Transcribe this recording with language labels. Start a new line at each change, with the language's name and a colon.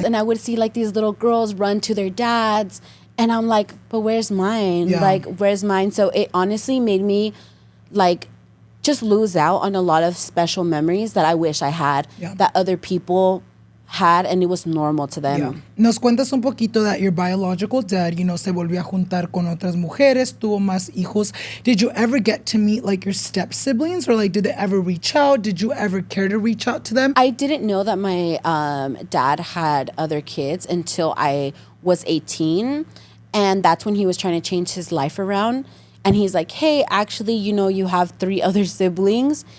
English: And I would see like these little girls run to their dads, and I'm like, but where's mine? Like, where's mine? So it honestly made me like just lose out on a lot of special memories that I wish I had that other people had, and it was normal to them. Yeah.
Spanish: Nos cuentas un poquito
English: that your biological dad, you know,
Spanish: se volvió a juntar con otras mujeres, tuvo más hijos.
English: Did you ever get to meet like your step siblings, or like did they ever reach out? Did you ever care to reach out to them? I didn't know that my dad had other kids until I was 18, and that's when he was trying to change his life around. And he's like, hey, actually, you know, you have 3 other siblings.